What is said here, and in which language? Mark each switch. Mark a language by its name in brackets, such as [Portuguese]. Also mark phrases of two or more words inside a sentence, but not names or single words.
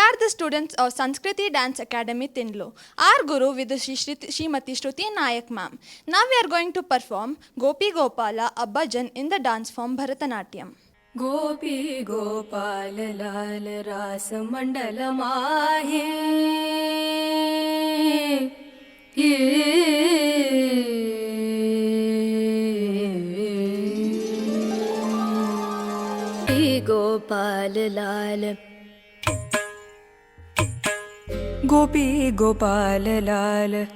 [English] students of Sanskriti Dance Academy, Tinlo. Our guru with Srimati Shruti Nayak ma'am. Now we are going to perform Gopi Gopala, a bhajan in the dance form Bharatanatyam. [Hindi] गोपी गोपाल लाल रास मंडल माहे गोपाल लाल गोपी गोपाल लाल